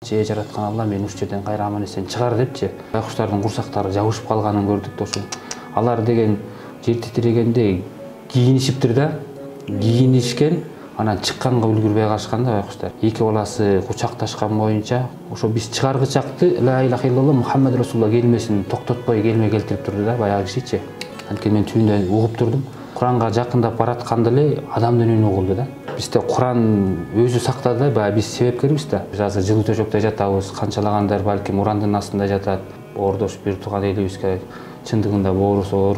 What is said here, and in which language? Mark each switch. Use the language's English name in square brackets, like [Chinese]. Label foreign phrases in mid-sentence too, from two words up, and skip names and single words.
[Kyrgyz] Же жараткан Алла мени ушул жерден кайра аман эсен чыгар депчи. Байкуштардын курсактары жабышып калганын көрдүк да ошо. Алар деген жер титирегенде кийинишиптир да. Кийинишкен, анан чыкканга үлгүрбөй калышкан да байкуштар. Эки баласы кучакташкан боюнча ошо биз чыгаргычакты [Arabic] لا إله إلا الله محمد رسول الله [Kyrgyz] келмесин токтотпой келме келтирип турду да баягы кишичи. Анткени мен түбүндө угуп турдум. Куранга жакындап баратканда эле адамдын үнү угулду да. Бизде Куран өзү сактады, баягы биз себепкербиз да. Биз азыр жылуу төшөктө жатабыз, канчалагандар балким урандын астында жатат. Ордош бир тууган элибизге чындыгында боорусу ооруп,